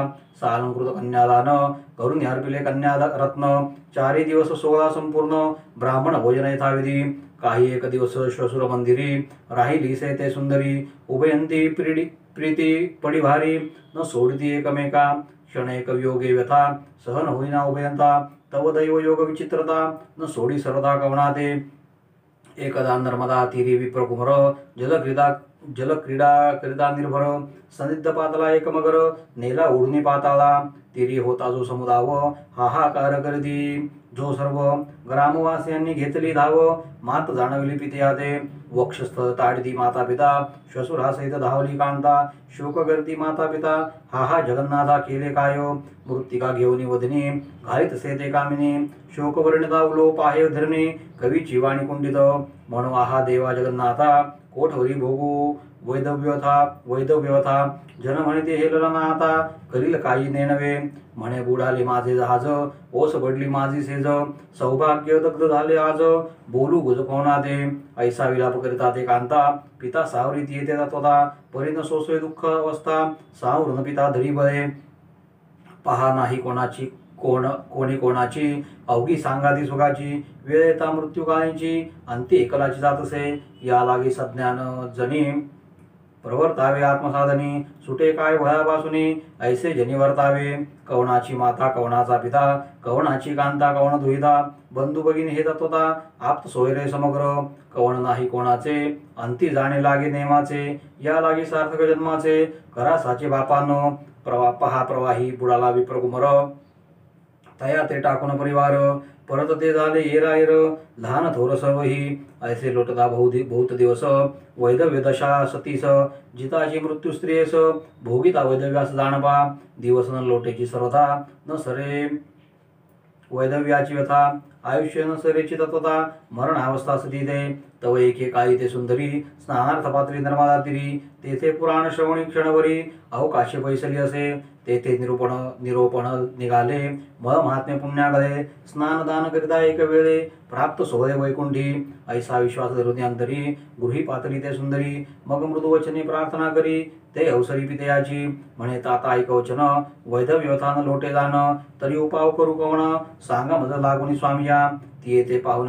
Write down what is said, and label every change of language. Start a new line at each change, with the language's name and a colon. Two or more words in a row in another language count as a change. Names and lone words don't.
Marathi: सालंकृत कन्यादान करून अर्पिले कन्या रत्न। 4 दिवस 16 संपूर्ण ब्राह्मण भोजन यथाविधी। काही एक दिवस श्वशुर मंदिरी राहिली से ते सुंदरी। उभयंती प्रीती पडी भारी न सोडती एकमेका। क्षणेक योगे व्यथा सहन होईना उभयंता। तव दैव योग विचित्रता न सोडी सरदा कवनाते। एकदा नर्मदा तीरी विप्रकुमर जलक्रीडा करिता निर्भर। सनिध पातला एक मगर नेला उडणी पाताळा। तीरी होता जो समुदाव हाहाकार करती। जो सर्व ग्रामवासियांनी घेतली धाव मात जाणवली पित्याते। वक्षस्थळ ताडती माता पिता श्वशुरासहित धावली कांता। शोक करती माता पिता हा जगन्नाथा केले काय। मृत्तिका घेऊन वदनी घालित सेते कामिनी। शोक वर्णिता उलो पाहे धरणी कवीची वाणी कुंडित। म्हणू आहा देवा जगन्नाथा कोठवरी भोगू वैदव्यथा। जन म्हणते हेलला ना आता करील काही नेणवे। म्हणे बुडाले माझे जहाज ओस पडली माझी सेज। सौभाग्य दग्ध झाले आज बोलू गुज कोणाते। ऐसा विलाप करिता ते कांता पिता सावरीत येते तत्वता। परीन सोसवे दुःख अवस्था सावरून पिता धरी बळे। पहा नाही कोणी कोणाची अवघी सांगाती सुखाची। वेळ येता मृत्यू काळीची अंती एकलाची जातसे। या लागी सज्ञान जनी प्रवर्तावे आत्मसाधनी। सुटे काय भयापासूनी ऐसे जनी वर्तावे। कवनाची माता कवनाचा पिता कवनाची कांता कवन दुहिता। बंधू भगिनी हे तत्वता आप्त सोयरे समग्र। कवन नाही कोणाचे अंती जाणे लागे नेमाचे। या लागी सार्थक जन्माचे करा साचे बापानो। पहा प्रवाही बुडाला विप्रकुमर तया ते टाकून परिवार। परत ते झाले येरायर लहान थोर सर्वही। ऐसे लोटता बहुत दिवस वैदव्य दशा सतीस। जिताची मृत्यू स्त्रियेस भोगिता वैदव्यास जाणपा। दिवस न लोटेची सर्वथा न सरे वैधव्याची व्यथा आयुष्य न सरेची तत्वता मरणावस्था सती ते तव एके काळी ते सुंदरी स्नानार्थ पात्री नर्मदा तीरी तेथे पुराण श्रवणी क्षणभरी अवकाशे बैसली असे तेथे निरोपण निघाले मळ महात्म्य पुण्यागळे स्नानदान करिता एक वेळे प्राप्त सोहळे वैकुंठी ऐसा विश्वास धरुनी अंतरी गृही पातळी ते सुंदरी मग मृदुवचने प्रार्थना करी ते अवसरी पितयाची म्हणे ताता ऐकवचन वैधव्यथान लोटे जाण तरी उपाव करू कवण सांगा मज लागुनी स्वामिया ती येते पाहुणे